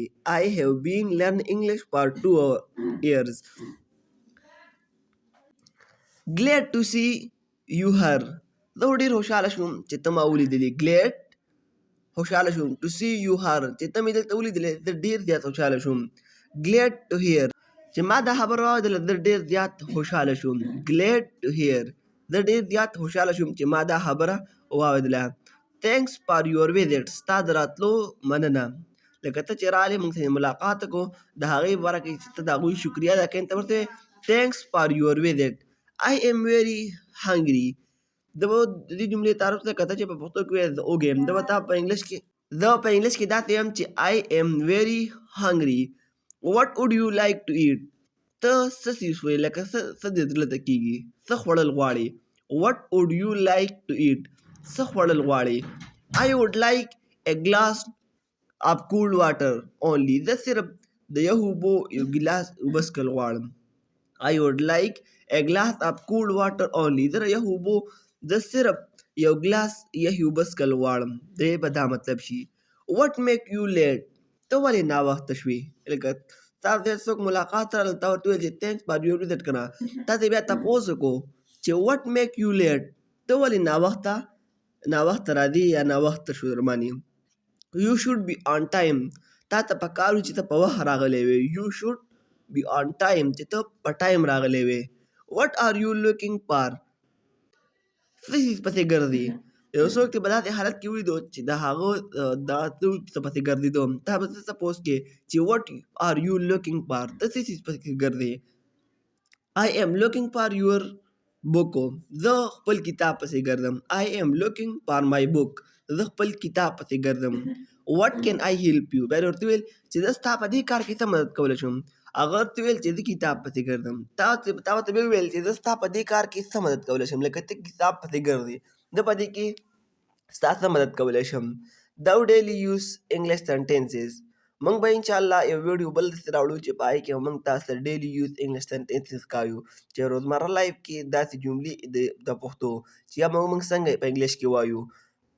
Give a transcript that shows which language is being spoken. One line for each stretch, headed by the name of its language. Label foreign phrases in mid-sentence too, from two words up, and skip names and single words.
English: I have been learning English for 2 years. glad to see you here،
Pashto: زه ډېر خوشحاله شوم چې ته ما ولیدلې. glad، خوشحاله شوم.
English: to see you here،
Pashto: چې ته مې دلته ولیدلې، زه ډېر زیات خوشحاله شوم.
English: glad to hear،
Pashto: چې ما دا خبره واورېدله، زه ډېر زیات خوشحاله شوم.
English: glad to hear،
Pashto: زه ډېر زیات خوشحاله شوم چې ما دا خبره واورېدله.
English: thanks for your visit،
Pashto: ستا د راتلو مننه. لکه ته چې رالې موږ سره ملاقات وکړو، د هغې په باره کې چې ته د هغوی شکریه ادا کوې، ته ورته وایې
English: thanks for your visit، I am very hungry.
Pashto: د دې جملې تعارف ته کته چې په پښتو کې وایې زه وږی یم، ده به تا په انګلیش کې زه په انګلیش کې دا ته یم چې
English: I am very hungry. What would you like to eat?
Pashto: ته څه څیز وې لکه څه دې زړه ته کېږي، څه خوړل غواړې.
English: What would you like to eat?
Pashto: څه خوړل غواړې.
English: I would like a glass of cold water only.
Pashto: زه صرف د یو اوبو یو ګیلاس اوبه څښل غواړم.
English: I would like a glass of cold water only.
Pashto: زه د یو اوبو زه صرف یو ګلاس یخې اوبه څښل غواړم. دې به دا مطلب شي.
English: What make you late?
Pashto: ته ولې ناوخته شوې. لکه تا ته څوک ملاقات راغله تا ورته وویل چې
English: thanks for your visit
Pashto: که نه، تا ته بیا تپوس وکړو چې
English: what make you late؟
Pashto: ته ولې ناوخته راځې یا ناوخته شو درمانې.
English: You should be on time.
Pashto: تا ته پکار وي چې ته په وخت راغلی وې.
English: You should be on time.
Pashto: چې ته په ټایم راغلی وې.
English: What are you looking for?
Pashto: څه څیز پسې ګرځې. یو څوک چې په داسې حالت کې ولیدو چې د هغه دا څه پسې ګرځېدو، تا به څه تپوس کې چې
English: what are you looking for؟
Pashto: ته څه څیز پسې ګرځې.
English: I am looking for your book.
Pashto: زه خپل کتاب پسې ګرځم.
English: I am looking for my book.
Pashto: زه خپل کتاب پسې ګرځم.
English: What can I help you؟
Pashto: بیا ورته ویل چې زه ستا په دې کار کې څه مدد کولی شم. هغه ورته ویل چې زه کتاب پسې ګرځم. تا ورته بیا وویل چې زه ستا په دې کار کې څه مدد کولی شم. لکه ته کتاب پسې ګرځې، زه په دې کې ستا څه مدد کولی شم. دا
English: daily use English sentences.
Pashto: موږ به انشاءالله یو ویډیو بل داسې راوړو چې په هغې کې به موږ تاسو ته
English: daily use English sentences
Pashto: ښایو چې روزمره لایف کې داسې جملې د پښتو چې یا موږ څنګه په انګلیش کې وایو.